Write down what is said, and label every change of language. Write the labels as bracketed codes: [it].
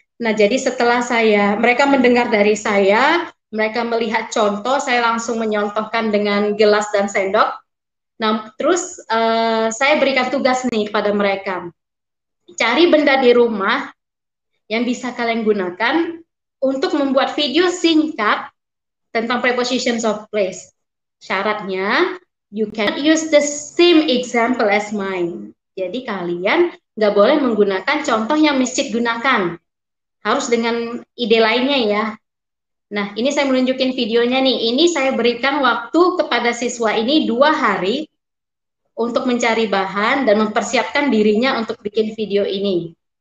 [id] Nah, jadi setelah mereka mendengar dari saya, mereka melihat contoh, saya langsung menyontohkan dengan gelas dan sendok. Nah, terus saya berikan tugas nih pada mereka. Cari benda di rumah yang bisa kalian gunakan untuk membuat video singkat tentang prepositions of place. Syaratnya, [en] you can use the same example as mine. [id] Jadi kalian nggak boleh menggunakan contoh yang Miss Cid gunakan. Harus dengan ide lainnya ya. Nah, ini saya menunjukin videonya nih. Ini saya berikan waktu kepada siswa ini 2 hari untuk mencari bahan dan mempersiapkan dirinya untuk bikin video ini.